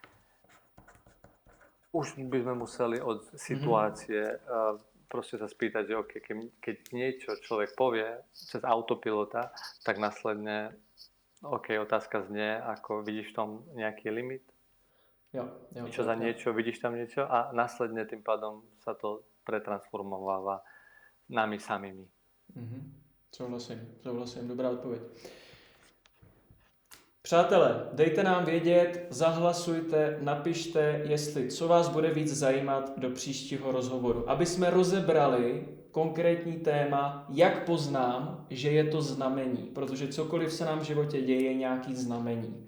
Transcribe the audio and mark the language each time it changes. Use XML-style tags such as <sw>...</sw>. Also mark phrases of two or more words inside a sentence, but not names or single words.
<sk>Už by sme museli od situácie proste sa spýtať, že okay, keď niečo človek povie cez autopilota, tak následne otázka znie, ako vidíš v tom nejaký limit? Niečo za niečo, vidíš tam niečo? A následne tým pádom sa to pretransformováva nami samými.</sk> <cs>Souhlasím, dobrá odpověď. Přátelé, dejte nám vědět, zahlasujte, napište, co vás bude víc zajímat do příštího rozhovoru. Aby jsme rozebrali konkrétní téma, jak poznám, že je to znamení, protože cokoliv se nám v životě děje, je nějaký znamení.</cs>